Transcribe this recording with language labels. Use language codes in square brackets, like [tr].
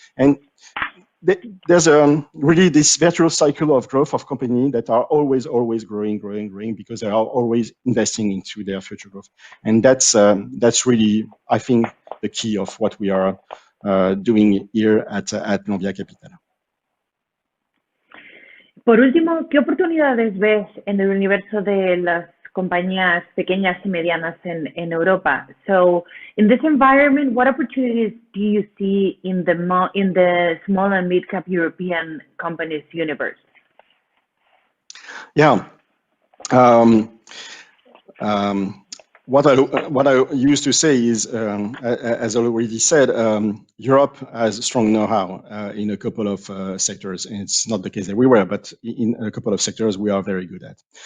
[en] And there's really this virtual cycle of growth of companies that are always growing, because they are always investing into their future growth. And that's really, I think, the key of what we are doing here at LONVIA Capital. [es] Por último, ¿qué oportunidades ves en el universo de las compañías pequeñas y medianas en Europa? [en] So, in this environment, what opportunities do you see in the small and mid-cap European companies universe? Yeah. What I used to say is, as I already said, Europe has strong know-how in a couple of sectors, and it's not the case everywhere, but in a couple of sectors we are very good at.